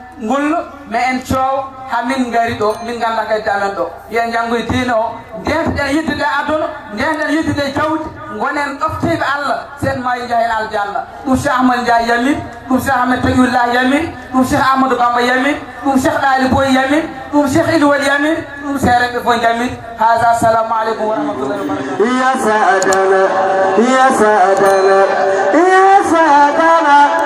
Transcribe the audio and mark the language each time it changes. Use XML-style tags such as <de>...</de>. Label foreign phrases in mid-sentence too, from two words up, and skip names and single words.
<ff>ngullo mi en coow ha min gari ɗo min ganda kadi amen ɗo yen janggoye diine o ndentɗen yiddude aduna ndentɗen yiddude jawdi gonen ɗofteɓe Allah sen mayi jahen aljanna ɗum Cheikh Ahmadou Ndiaye yamir ɗum Cheikh Ahmed Taqiyullah yamir ɗum Cheikh Ahmadou Bamba yamir ɗum Cheikh Talibou yamir ɗum Cheikh Ilwol yamir ɗum sereɓe fof jamir hada</ff> <ar>السلام عليكم ورحمة الله وبركاته يا سادنا يا سادنا يا سادنا</ar>